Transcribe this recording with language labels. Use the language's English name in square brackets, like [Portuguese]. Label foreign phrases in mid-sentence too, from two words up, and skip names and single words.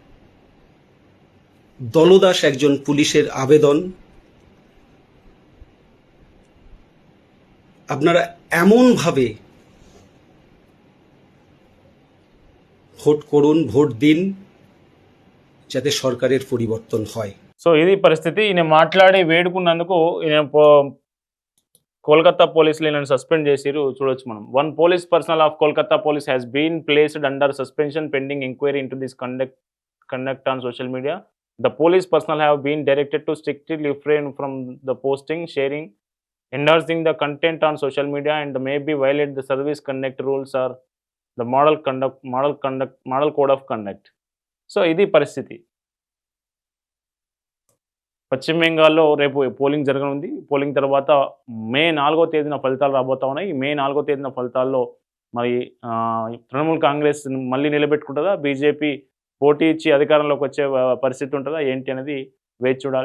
[Bangla] দলদাস একজন পুলিশের আবেদন, আপনারা এমনভাবে ভোট করুন, ভোট দিন, যাতে সরকারের পরিবর্তন হয়। [Telugu] సో ఇది పరిస్థితి. ఈయన మాట్లాడి వేడుకున్నందుకు ఈయన కోల్కతా పోలీసులు ఈయనను సస్పెండ్ చేసిరు. చూడొచ్చు మనం. [English] 1 police personnel of Kolkata Police has been placed under suspension pending enquiry into this conduct on social media. the police personnel have been directed to strictly refrain from the posting, sharing, endorsing the content on social media and may be violate the service conduct rules or the model code of conduct. [Telugu] సో ఇది పరిస్థితి. పశ్చిమ బెంగాల్లో రేపు పోలింగ్ జరగనుంది. పోలింగ్ తర్వాత మే 4వ తేదీన ఫలితాలు రాబోతా ఉన్నాయి. మే 4వ తేదీన ఫలితాల్లో మరి తృణమూల్ కాంగ్రెస్ మళ్ళీ నిలబెట్టుకుంటుందా, బీజేపీ పోటీ ఇచ్చి అధికారంలోకి వచ్చే పరిస్థితి ఉంటుందా ఏంటి అనేది వేచి చూడాలి.